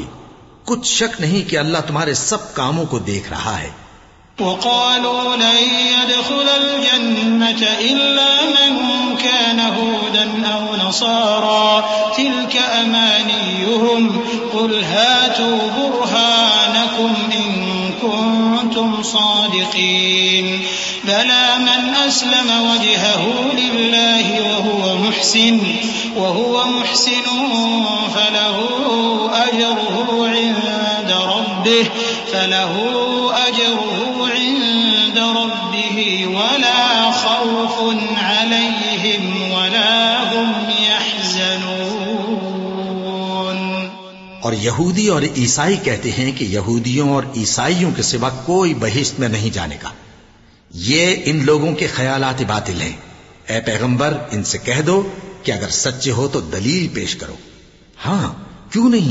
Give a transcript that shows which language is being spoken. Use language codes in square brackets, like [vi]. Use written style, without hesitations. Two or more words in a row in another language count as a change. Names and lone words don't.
[hi] कुछ शक नहीं कि अल्लाह तुम्हारे सब कामों को देख रहा है। [ar] وقالوا لن يدخل الجنة إلا من كان هودا أو نصارى تلك أمانيهم قل هاتوا برهانكم إن كنتم صادقين بلى من أسلم وجهه لله وهو محسن فله أجره عند ربه ولا خوف عليهم ولا هم يحزنون. [hi] और यहूदी और ईसाई कहते हैं कि यहूदियों और ईसाइयों के सिवा कोई बहिश्त में नहीं जानेगा। ये इन लोगों के ख्यालात बातिल हैं। ए पैगंबर, इनसे कह दो कि अगर सच्चे हो तो दलील पेश करो। हां, क्यों नहीं?